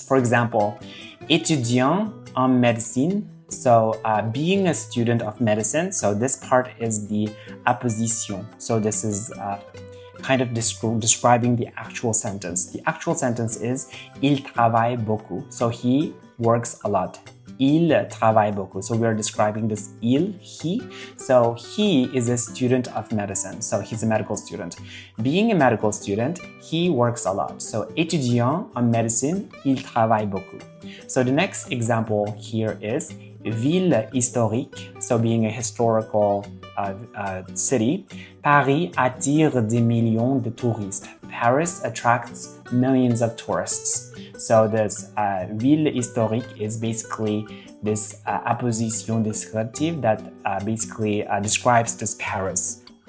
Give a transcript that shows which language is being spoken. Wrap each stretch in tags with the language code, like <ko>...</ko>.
<en>For example,</en> <fr>étudiant en médecine.</fr> <en>So being a student of medicine. So this part is the apposition. So this is kind of describing the actual sentence. The actual sentence is</en> <fr>il travaille beaucoup.</fr> <en>So he works a lot.</en> <fr>Il travaille beaucoup.</fr> <en>So we are describing this he. So he is a student of medicine. So he's a medical student. Being a medical student, he works a lot.</en> <fr>So étudiant en médecine, il travaille beaucoup.</fr> <en>So the next example here is ville historique. So being a historical city.</en> <fr>Paris attire des millions de touristes.</fr> <en>Paris attracts millions of tourists. So this ville historique is basically this apposition descriptive that basically describes this Paris.</en>